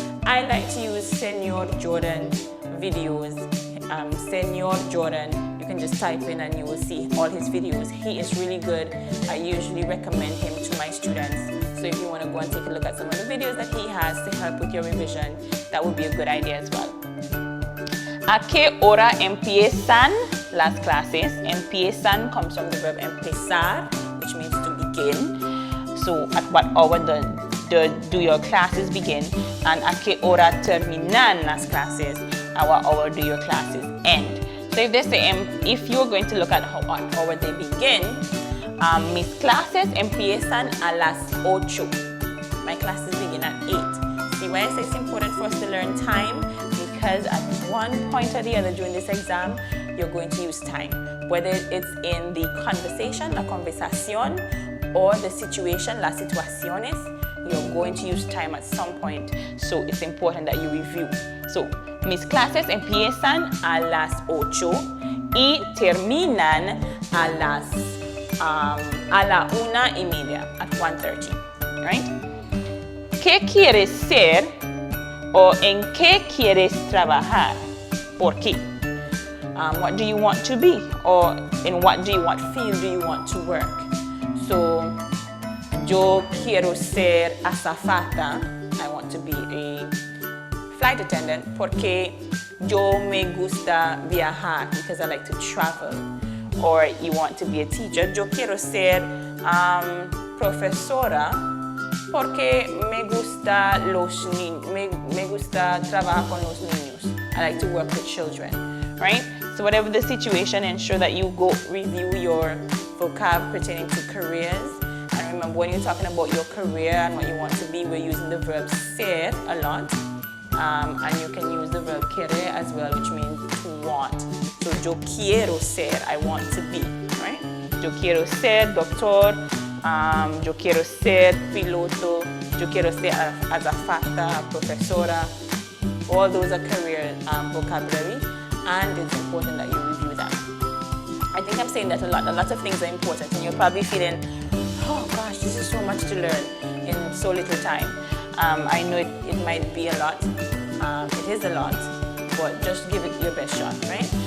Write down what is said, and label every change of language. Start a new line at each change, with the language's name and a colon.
English: I like to use Senor Jordan videos. Senor Jordan, you can just type in and you will see all his videos. He is really good. I usually recommend him to my students. So if you want to go and take a look at some of the videos that he has to help with your revision, that would be a good idea as well.
Spanish: ¿A qué hora empiezan las clases?
English: Empiezan comes from the verb empezar, which means to begin. So at what hour do your classes begin?
Spanish: And ¿a qué hora terminan las clases?
English: At what hour do your classes end? So if they say, if you're going to look at what hour they begin,
Spanish: mis clases empiezan a las 8.
English: My classes begin at 8. See why I say it's important for us to learn time? Because at one point or the other during this exam, you're going to use time. Whether it's in the conversation,
Spanish: la conversación,
English: or the situation,
Spanish: las situaciones,
English: you're going to use time at some point. So it's important that you review.
Spanish: So, mis clases empiezan a las 8 y terminan a la 1:30,
English: at 1:30, right?
Spanish: ¿Qué quieres ser o en qué quieres trabajar? ¿Por qué?
English: What do you want to be, or in what field do you want to work?
Spanish: So, yo quiero ser azafata.
English: I want to be a flight attendant
Spanish: porque yo me gusta viajar,
English: because I like to travel. Or you want to be a teacher.
Spanish: Yo quiero ser profesora porque me gusta me gusta trabajar con los niños.
English: I like to work with children, right? So whatever the situation, ensure that you go review your vocab pertaining to careers. And remember, when you're talking about your career and what you want to be, we're using the verb ser a lot. And you can use the verb querer as well, which means to want. So
Spanish: yo quiero ser,
English: I want to be, right?
Spanish: Yo quiero ser doctor, yo quiero ser piloto, yo quiero ser azafata, profesora.
English: All those are career vocabulary, and it's important that you review them. I think I'm saying that a lot. A lot of things are important, and you're probably feeling, oh gosh, this is so much to learn in so little time. I know it might be a lot. It is a lot, but just give it your best shot, right?